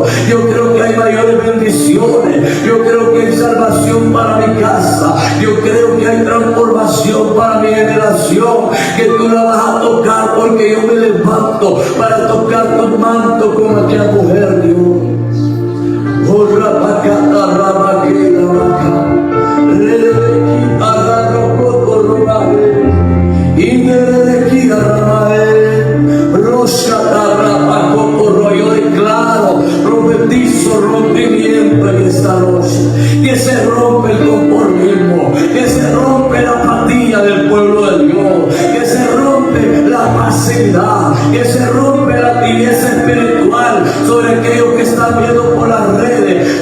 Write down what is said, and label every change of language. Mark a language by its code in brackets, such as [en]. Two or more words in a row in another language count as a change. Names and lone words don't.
[es] Yo creo que hay mayores bendiciones. Yo creo que hay salvación para mi casa. Yo creo que hay transformación para mi generación. Que tú la vas a tocar, porque yo me levanto para tocar tu manto como aquella mujer, Dios. Oh, rabacata, rabaquela, rabaca. Rebequita, rarocoto, robae. Inderequita, rabae. Roshata, rabacoto, rollo. Declaro, profetizo rompimiento en esta noche. Que se rompe el conformismo. Que se rompe la apatía del pueblo de Dios. Que se rompe la pasividad. Que se rompe la tibieza espiritual sobre aquellos que están viendo por las redes.